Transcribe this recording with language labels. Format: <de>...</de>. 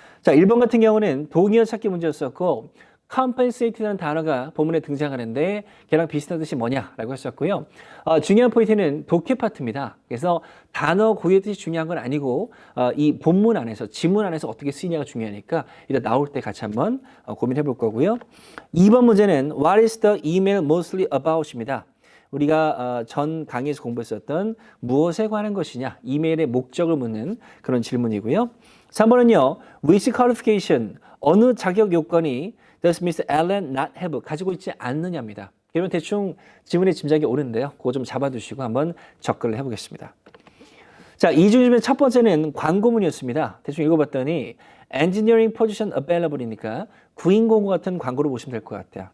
<ko>자, 1번 같은 경우는 동의어 찾기 문제였었고 compensate라는 단어가 본문에 등장하는데 걔랑 비슷한 뜻이 뭐냐라고 했었고요. 중요한 포인트는 독해 파트입니다. 그래서 단어 고유의 뜻이 중요한 건 아니고 이 본문 안에서 지문 안에서 어떻게 쓰이냐가 중요하니까 일단 나올 때 같이 한번 고민해 볼 거고요.</ko> <en>2번</en> <ko>문제는</ko> <en>What is the email mostly about입니다.</en> <ko>우리가 전 강의에서 공부했었던 무엇에 관한 것이냐 이메일의 목적을 묻는 그런 질문이고요. 3번은요.</ko> <en>Which qualification</en> <ko>어느 자격 요건이</ko> <en>Does Mr. Allen not have</en> <ko>가지고 있지 않느냐입니다. 그러면 대충 지문의 짐작이 오는데요. 그거 좀 잡아두시고 한번 접근을 해보겠습니다. 자, 이중지문의 첫 번째는 광고문이었습니다. 대충 읽어봤더니 Engineering Position Available이니까 구인 공고 같은 광고를 보시면 될 것 같아요.</ko>